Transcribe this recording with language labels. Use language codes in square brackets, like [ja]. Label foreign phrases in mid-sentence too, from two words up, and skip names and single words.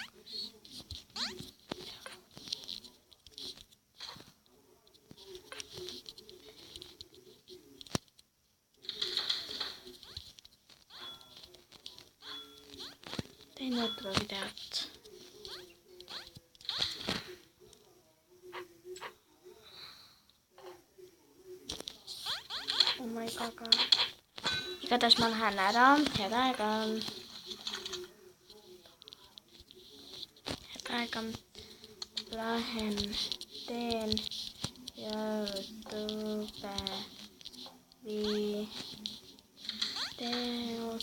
[et] Tein otro videot. [en] Oh my god. [et] Igatahes ma lähen ära. Head aega. Lähen teen YouTube videot.